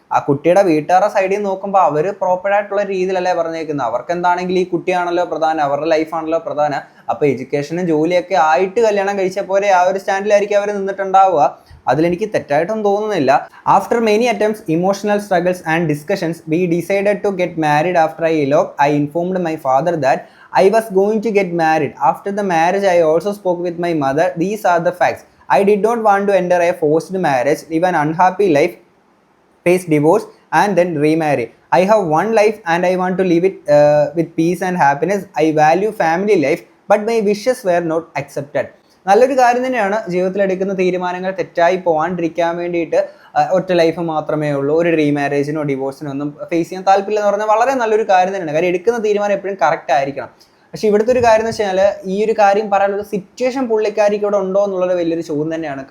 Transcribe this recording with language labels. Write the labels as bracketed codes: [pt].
[ml] ആ കുട്ടിയുടെ വീട്ടുകാരുടെ സൈഡിൽ നിന്ന് നോക്കുമ്പോൾ അവർ പ്രോപ്പറായിട്ടുള്ള രീതിയിലല്ലേ പറഞ്ഞേക്കുന്നത്. അവർക്ക് എന്താണെങ്കിൽ ഈ കുട്ടിയാണല്ലോ പ്രധാനം, അവരുടെ ലൈഫാണല്ലോ പ്രധാനം. അപ്പോൾ എഡ്യൂക്കേഷനും ജോലിയൊക്കെ ആയിട്ട് കല്യാണം കഴിച്ച പോലെ ആ ഒരു സ്റ്റാൻഡിലായിരിക്കും അവർ നിന്നിട്ടുണ്ടാവുക. അതിലെനിക്ക് തെറ്റായിട്ടൊന്നും തോന്നുന്നില്ല. [en] After many attempts, emotional struggles and discussions, we decided to get married. After I eloped, I informed my father that I was going to get married. After the marriage, I also spoke with my mother. These are the facts. I did not want to enter a forced marriage, live an unhappy life, face divorce and then remarry. I have one life and I want to live it with peace and happiness. I value family life, but my wishes were not accepted. [ml] നല്ലൊരു കാര്യം തന്നെയാണ് ജീവിതത്തിൽ എടുക്കുന്ന തീരുമാനങ്ങൾ തെറ്റായി പോകാണ്ടിരിക്കാൻ വേണ്ടിയിട്ട്. ഒറ്റ life മാത്രമേ ഉള്ളൂ, ഒരു റീമാരേജിനോ ഡിവോഴ്സിനോ ഒന്നും ഫേസ് ചെയ്യാൻ താല്പര്യമില്ല എന്ന് പറഞ്ഞാൽ വളരെ നല്ലൊരു കാര്യം തന്നെയാണ്. കാര്യം എടുക്കുന്ന തീരുമാനം എപ്പോഴും കറക്റ്റ് ആയിരിക്കണം. പക്ഷെ ഇവിടുത്തെ ഒരു കാര്യം എന്ന് വെച്ചാൽ, ഈ ഒരു കാര്യം പറയാനുള്ള സിറ്റുവേഷൻ പുള്ളിക്കാരിക്ക് ഇവിടെ ഉണ്ടോ എന്നുള്ളത് വലിയൊരു ചോദ്യം തന്നെയാണ്.